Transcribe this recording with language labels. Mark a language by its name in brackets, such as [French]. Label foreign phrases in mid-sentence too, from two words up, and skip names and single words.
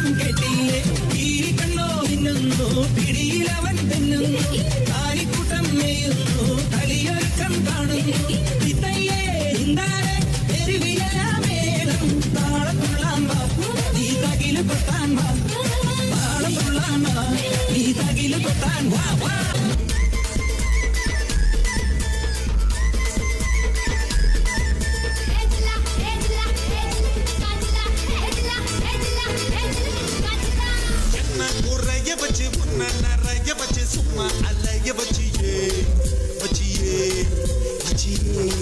[Malayalam] കേട്ടില്ലേ ഈ കണ്ണോ മിന്നുന്നു പിടിയിലവൻ തെന്നുന്നു താലിക്കൂട്ടം മേയുന്നു കളിയൊരുക്കം കാണുന്നു ഇതയ്യേ ഇന്താരെ തെരുവിലെ മേളം താളം തുള്ളാൻ വാ നീ തകില് കൊട്ടാൻ വാ താളം തുള്ളാൻ വാ നീ തകില് കൊട്ടാൻ വാ വാ [Tamil] குறைய வச்சு முன்ன நிறைய வச்சு சும்மா அலைய வச்சியே வச்சியே வச்சியே